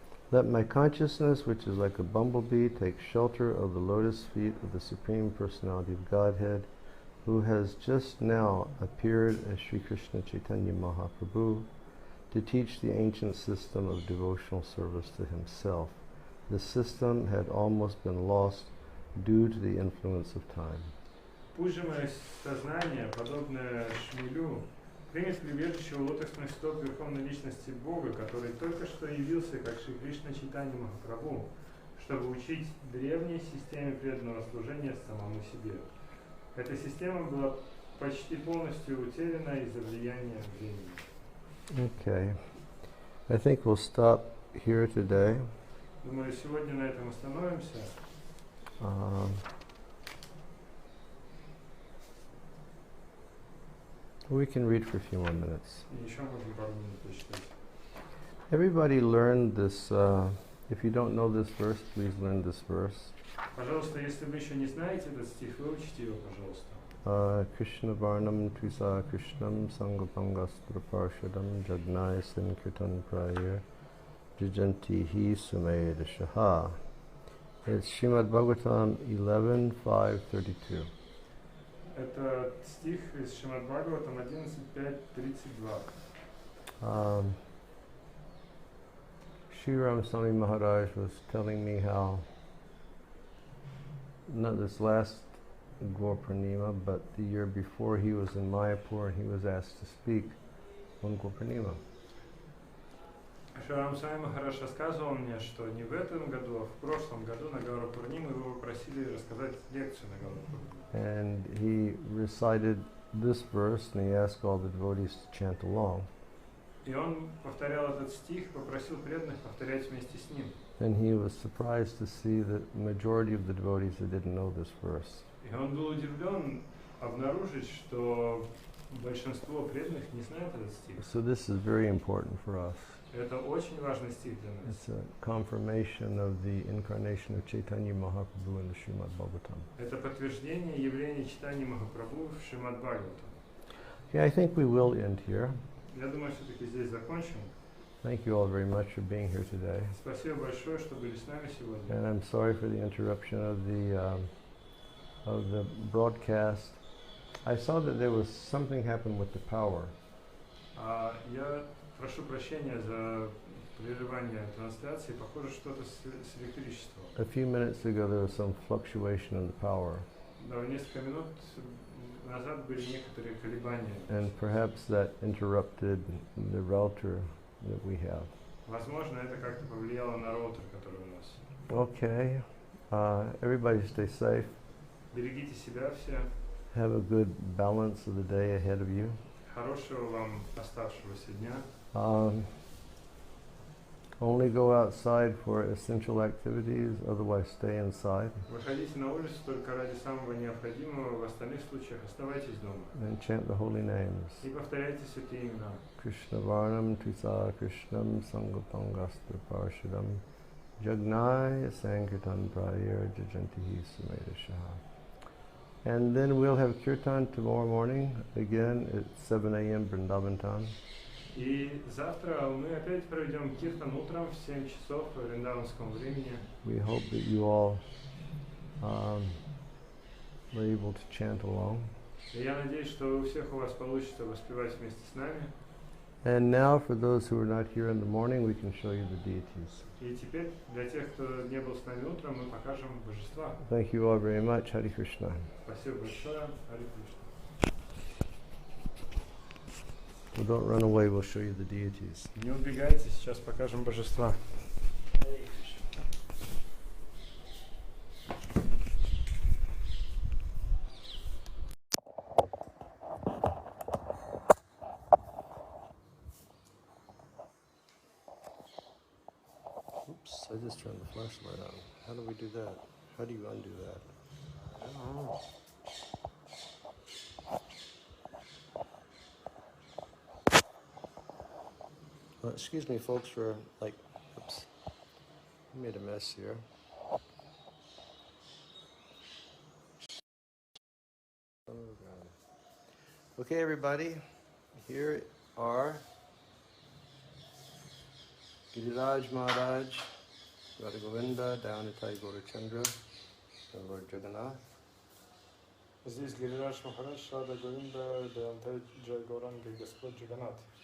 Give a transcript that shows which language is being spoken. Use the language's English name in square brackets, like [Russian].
[English] Let my consciousness, which is like a bumblebee, take shelter of the lotus feet of the Supreme Personality of Godhead, who has just now appeared as Sri Krishna Chaitanya Mahaprabhu to teach the ancient system of devotional service to himself. The system had almost been lost due to the influence of time. [Russian] Пусть же мое сознание, подобное шмелю, примет прибежище у лотосных стоп Верховной Личности Бога, который только что явился как Шри Кришна Чайтанья Махапрабху, чтобы учить древней системе преданного служения самому себе. Эта система была почти полностью утеряна из-за влияния времени. [English] Okay. I think we'll stop here today. [Russian] Думаю, сегодня на этом остановимся. [English] We can read for a few more minutes. [Russian] И еще можем пару минут почитать. [English] Everybody learned this. If you don't know this verse, please learn this verse. [Russian] Пожалуйста, если вы еще не знаете этот стих, выучите его, пожалуйста. [Sanskrit] Krishna Varnam Tvisa Krishnam Sangapangastra Parshadam Jagnai Sankirtan Prayir Jajanti Hi Sumeda Shaha. [English] It's Srimad Bhagavatam 11.5.32. [Russian] Это стих из Шримад Бхагаватам 11.5.32. [English] Sri Swami Maharaj was telling me how, not this last Gaur Purnima, but the year before he was in Mayapur and he was asked to speak on Gaur Purnima. [Russian] Шрила Свами Махарадж рассказывал мне, что не в этом году, а в прошлом году на Гаура-пурниму его попросили рассказать лекцию на Гаура-пурниму. [English] And he recited this verse and he asked all the devotees to chant along. [Russian] И он повторял этот стих, попросил преданных повторять вместе с ним. [English] And he was surprised to see that the majority of the devotees that didn't know this verse. [Russian] И он был удивлен обнаружить, что большинство преданных не знает этот стих. [English] So this is very important for us. [Russian] Это очень важный стих для нас. [English] It's a confirmation of the incarnation of Chaitanya Mahaprabhu in the Srimad Bhagavatam. [Russian] Это подтверждение явления Чайтаньи Махапрабху в Шримад Бхагаватам. [English] Okay, I think we will end here. [Russian] Я думаю, все-таки здесь закончим. [English] Thank you all very much for being here today. [Russian] Спасибо большое, что были с нами сегодня. [English] And I'm sorry for the interruption of the broadcast. I saw that there was something happened with the power. [Russian] Я прошу прощения за прерывание трансляции. Похоже, что-то с электричеством. [English] A few minutes ago there was some fluctuation in the power. [Russian] Да, несколько минут назад были некоторые колебания. [English] And perhaps that interrupted the router that we have. [Russian] Возможно, это как-то повлияло на роутер, который у нас. [English] Okay. Everybody stay safe. [Russian] Берегите себя все. [English] Have a good balance of the day ahead of you. [Russian] Хорошего вам оставшегося дня. [English] Only go outside for essential activities, otherwise stay inside. [Russian] Выходите на улицу только ради самого необходимого, в остальных случаях оставайтесь дома. [English] And chant the holy names. [Russian] И повторяйте святые имена. [Sanskrit] Krishna Varnam Tvisa Krishnam Sangapangastra Parshadam Jagnai Sankirtan Prayir Jajanti Sumeda Shaha. [English] And then we'll have kirtan tomorrow morning, again at 7 a.m. Vrindavan time. [Russian] И завтра мы опять проведем киртан утром в 7 часов по вриндаванскому времени. [English] We hope that you all were able to chant along. [Russian] И я надеюсь, что у всех у вас получится воспевать вместе с нами. [English] And now for those who are not here in the morning, we can show you the deities. [Russian] И теперь для тех, кто не был с нами утром, мы покажем божества. [English] Thank you all very much. Hare Krishna. [Russian] Спасибо большое. Харе Кришна. [English] Well, don't run away, we'll show you the deities. [Russian] Не убегайте, сейчас покажем божества. [English] Oops, I just turned the flashlight on. How do we do that? How do you undo that? I don't know. Excuse me, folks, for oops, I made a mess here. Oh, God. Okay, everybody, here are Giriraj Maharaj, Radha Govinda, Dhyanitai Gaurachandra, and Lord Jagannath. [Russian] Здесь Гиридж Махарадж, Рада Говинда, Дhyanitai Джай Гауранга и Господь Джаганнат.